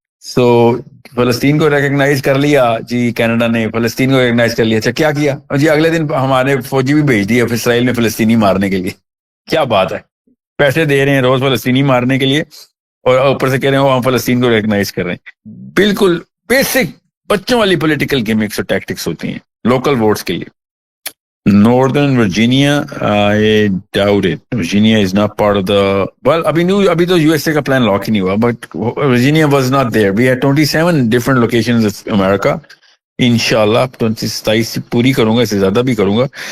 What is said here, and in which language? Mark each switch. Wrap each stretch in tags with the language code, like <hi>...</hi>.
<ur>سو فلسطین کو ریکگنائز کر لیا جی, کینیڈا نے فلسطین کو ریکگنائز کر لیا. اچھا کیا کیا جی, اگلے دن ہمارے فوجی بھی بھیج دیے اسرائیل میں فلسطینی مارنے کے لیے. کیا بات ہے, پیسے دے رہے ہیں روز فلسطینی مارنے کے لیے اور اوپر سے کہہ رہے ہیں ہم فلسطین کو ریکگنائز کر رہے ہیں. بالکل بیسک بچوں والی پولیٹیکل گیمکس اور ٹیکٹکس ہوتی ہیں لوکل ووٹس کے لیے.</ur> <en>Northern Virginia, I doubt it. Virginia is not part of the, well,</en> <ur>ابھی تو USA کا پلان لاک ہی نہیں ہوا,</ur> <en>but Virginia was not there. We had 27 different locations of America.</en> <ur>انشاءاللہ 27 سے پوری کروں گا, اس سے زیادہ بھی کروں گا.</ur>